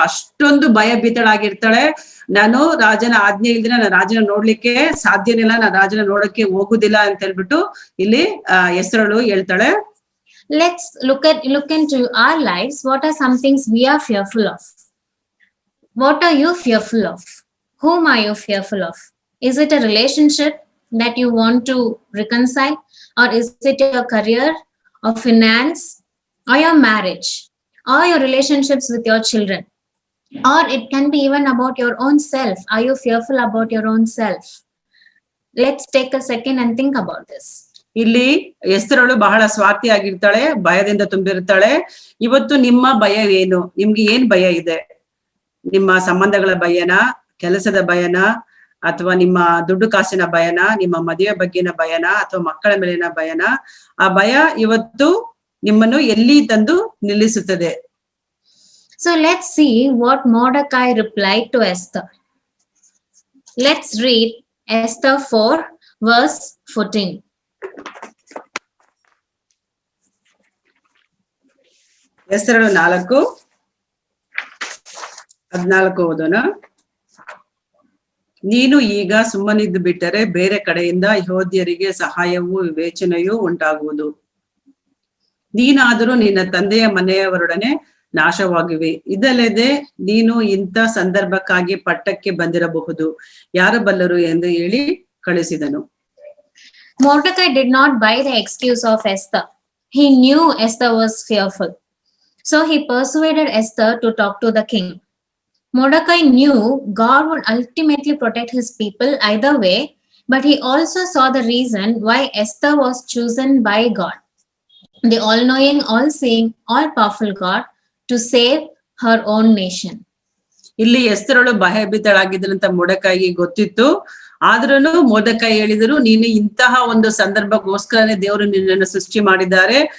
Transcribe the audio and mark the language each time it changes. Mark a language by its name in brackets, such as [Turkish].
[Kannada] ಅಷ್ಟೊಂದು ಭಯ ಭೀತಳಾಗಿರ್ತಾಳೆ. ನಾನು ರಾಜನ ಆಜ್ಞೆ ಇಲ್ದಿನ ನಾನು ರಾಜನ ನೋಡ್ಲಿಕ್ಕೆ ಸಾಧ್ಯನಿಲ್ಲ, ನಾನು ರಾಜನ ನೋಡಕ್ಕೆ ಹೋಗುದಿಲ್ಲ ಅಂತ ಹೇಳ್ಬಿಟ್ಟು ಇಲ್ಲಿ ಎಸ್ತರಳು ಹೇಳ್ತಾಳೆ. [English] Let's look into our lives. What are some things we are fearful of? What are you fearful of? Whom are you fearful of? Is it a relationship that you want to reconcile, or is it your career or finance or your marriage or your relationships with your children? Or it can be even about your own self. Are you fearful about your own self? Let's take a second and think about this. [Kannada] ಇಲ್ಲಿ ಎಸ್ತರಳು ಬಹಳ ಸ್ವಾರ್ಥಿಯಾಗಿರ್ತಾಳೆ, ಭಯದಿಂದ ತುಂಬಿರ್ತಾಳೆ. ಇವತ್ತು ನಿಮ್ಮ ಭಯ ಏನು? ನಿಮ್ಗೆ ಏನ್ ಭಯ ಇದೆ? ನಿಮ್ಮ ಸಂಬಂಧಗಳ ಭಯನ, ಕೆಲಸದ ಭಯನ, ಅಥವಾ ನಿಮ್ಮ ದುಡ್ಡು ಕಾಸಿನ ಭಯನ, ನಿಮ್ಮ ಮದುವೆ ಬಗ್ಗೆನ ಭಯನ, ಅಥವಾ ಮಕ್ಕಳ ಮೇಲಿನ ಭಯನ? ಆ ಭಯ ಇವತ್ತು ನಿಮ್ಮನ್ನು ಎಲ್ಲಿ ತಂದು ನಿಲ್ಲಿಸುತ್ತದೆ? [English] So let's see what Mordecai replied to Esther. Let's read Esther 4 verse 14. [Kannada] ಎಸ್ತರಳು 4:14 ಓದೋಣ. ನೀನು ಈಗ ಸುಮ್ಮನಿದ್ದು ಬಿಟ್ಟರೆ ಬೇರೆ ಕಡೆಯಿಂದ ಯೆಹೂದ್ಯರಿಗೆ ಸಹಾಯವೂ ವಿವೇಚನೆಯೂ ಉಂಟಾಗುವುದು. ನೀನಾದರೂ ನಿನ್ನ ತಂದೆಯ ಮನೆಯವರೊಡನೆ ನಾಶವಾಗಿವೆ. ಇದಲ್ಲದೆ ನೀನು ಇಂಥ ಸಂದರ್ಭಕ್ಕಾಗಿ ಪಟ್ಟಕ್ಕೆ ಬಂದಿರಬಹುದು, ಯಾರು ಬಲ್ಲರು ಎಂದು ಹೇಳಿ ಕಳಿಸಿದನು. [English] Mordecai did not buy the excuse of Esther. He knew Esther was fearful. So he persuaded Esther to talk to the king. Mordecai knew God would ultimately protect his people either way, but he also saw the reason why Esther was chosen by God, the all-knowing, all-seeing, all-powerful God, to save her own nation. [Kannada] ಇಲ್ಲಿ ಎಸ್ತರಳು ಭಯಭೀತಳಾಗಿದ್ದಂತ ಮೊರ್ದೆಕೈಗೆ ಗೊತ್ತಿತ್ತು. ಆದ್ರೂನು ಮೊರ್ದೆಕೈ ಹೇಳಿದ್ರು, ನೀನು ಇಂತಹ ಒಂದು ಸಂದರ್ಭಕ್ಕೋಸ್ಕರನೇ ದೇವರು ನಿನ್ನನ್ನು ಸೃಷ್ಟಿ ಮಾಡಿದ್ದಾರೆ.